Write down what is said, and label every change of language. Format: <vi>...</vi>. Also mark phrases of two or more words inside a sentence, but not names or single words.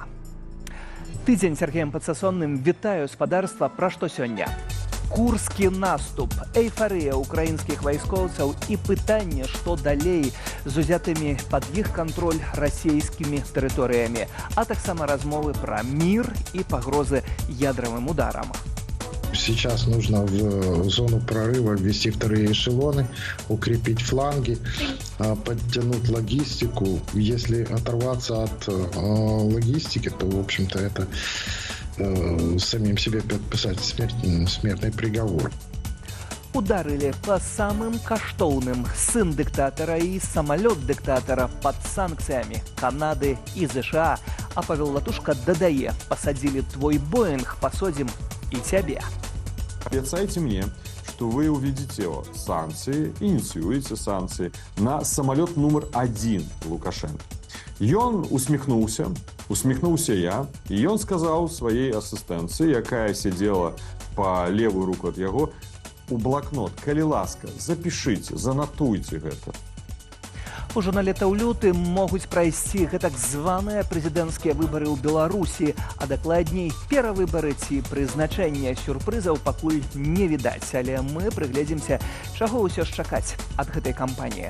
<be>Тыдзень Сергеем Падсасонным вітаю спадарства, пра што сёння. Курскі наступ, эйфарыя украінскіх вайскоўцаў і пытанне, што далей з узятымі пад іх кантроль расійскімі тэрыторыямі, а таксама размовы пра мір і пагрозы ядравым ударам.</be> <ru>Сейчас нужно в зону прорыва ввести вторые эшелоны, укрепить фланги, подтянуть логистику. Если оторваться от логистики, то, в общем-то, это самим себе подписать смертный приговор.</ru> <be>Ударили по самым каштоўным сын дыктатара і самалёт дыктатара пад санкцыямі Канады і ЗША. А Павел Латушка дадае, пасадзілі твой Боинг,</be> <ru>посадим и тебя. Обещайте мне, что вы увидите санкции, инициируете санкции на самолет номер 1 Лукашенко. И он усмехнулся я, и он сказал своей ассистенции, якая сидела по левую руку от его, у блокнот:</ru> <be>калі ласка,</be> <ru>запишите, занотуйте это.</ru> <be>Ужо на лета ў лютым могуць прайсці гэтак званыя прэзідэнцкія выбары ў Беларусі, а дакладней перавыбары ці прызначэння сюрпрызаў пакуль не відаць, але мы прыгледзімся, чаго ўсё ж чакаць ад гэтай кампаніі.</be>